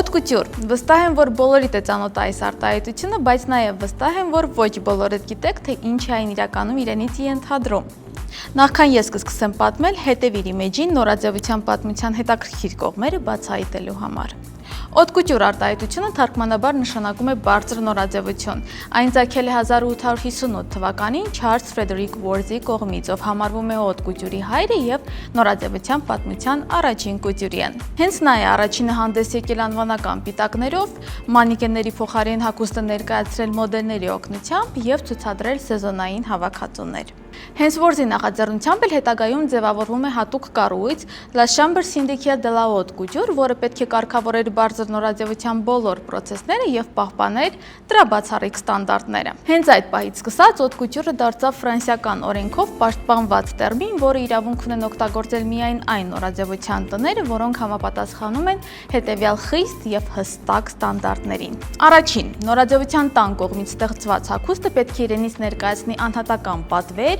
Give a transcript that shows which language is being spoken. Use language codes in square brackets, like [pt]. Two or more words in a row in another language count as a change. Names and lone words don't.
[hy] Կուտյուր, վստահ եմ, որ բոլորիդ է ծանոթ այս արտահայտությունը, բայց նաև վստահ եմ, որ ոչ բոլորդ գիտեք, թե ինչ է այն իրականում իրենից ենթադրում։ Նախքան ես կսկսեմ պատմել, հետևիր իմեջին նորաձևության պատմության հետաքրքիր կողմերը բացահայտելու համար։ [fr] Haute couture [hy] արտահայտությունը թարգմանաբար նշանակում է բարձր նորաձևություն։ Այն ծագել է 1858 թվականին Չարլզ Ֆրեդերիկ Որզի կողմից, ով համարվում է [fr] haute couture- [hy] ի հայրը եւ նորաձևության պատմության առաջին կուտյուրիեն։ Հենց նա է առաջինը հանդես եկել անվանական պիտակներով, մանիկենների փոխարեն հագուստը ներկայացրել մոդելների օգնությամբ եւ ցուցադրել սեզոնային հավաքածուներ։ Հենց Որզի նախաձեռնությամբ էլ հետագայում ձևավորվում է հատուկ կառույց La Chambre Syndicale de la Haute Couture, որը պետք է կարգավորեր բարձր նորաձևության բոլոր պրոցեսները եւ պահպաներ դրա բացառիկ ստանդարտները։ Հենց այդ պահից սկսած [fr] haute couture- [hy] ը դարձավ ֆրանսիական օրենքով պաշտպանված տերմին, որը իրավունք ունեն օգտագործել միայն այն նորաձևության տները, որոնք համապատասխանում են հետեւյալ խիստ եւ հստակ ստանդարտներին։ Առաջին, նորաձևության տան կողմից ստեղծված հագուստը պետք է իրենից ներկայացնի անհատական պատվեր,